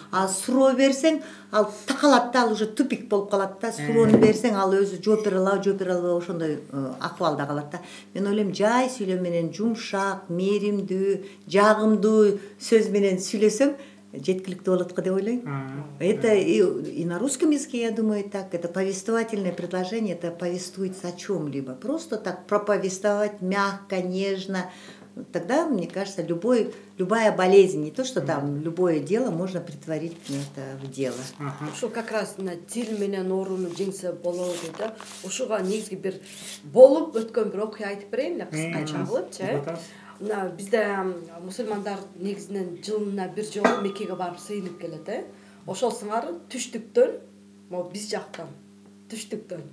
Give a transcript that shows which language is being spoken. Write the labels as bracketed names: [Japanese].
[Kyrgyz] А суроо берсең, ал такалат да, ал уже тупик болуп калат да. Суроону берсең, ал өзү жооп бере албай ошондой акыбалда калат да. Мен ойлойм, жай сүйлөм менен жумшак, мээримдүү, жагымдуу сөз менен сүйлөсөң жеткиликтүү болот го деп ойлойм. [Russian] Это и на русском языке, я думаю, так. Это повествовательное предложение, это повествуется о чем-либо. Просто так проповествовать мягко, нежно. Тогда, мне кажется, любая болезнь, не то что там любое дело, можно притворить это в дело. [Kyrgyz] Ошо как раз на тил менен ооруну жеңсе болобу дейт да. Ошого негизги бир болуп өткөн бир окуя айтып берейин, кыскача кылыпчы. Бизде мусулмандар негизинен жылына бир жолу Меккеге барып сыйынып келет. Ошол сыңары түштүктөн, могу биз жактан түштүктөн.